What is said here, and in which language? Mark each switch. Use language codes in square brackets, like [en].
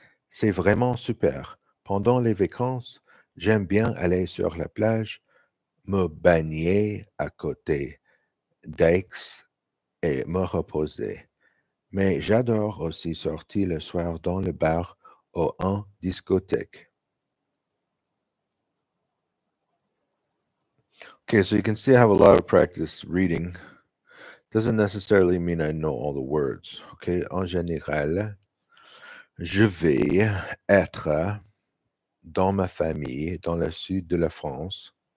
[fr] C'est vraiment super. Pendant les vacances, j'aime bien aller sur la plage, me baigner à côté d'Aix et me reposer. Mais j'adore aussi sortir le soir dans le bar ou en discothèque. [en] Okay, so you can see I have a lot of practice reading. Doesn't necessarily mean I know all the words. [fr] Okay, en général, je vais être dans ma famille dans le sud de la France.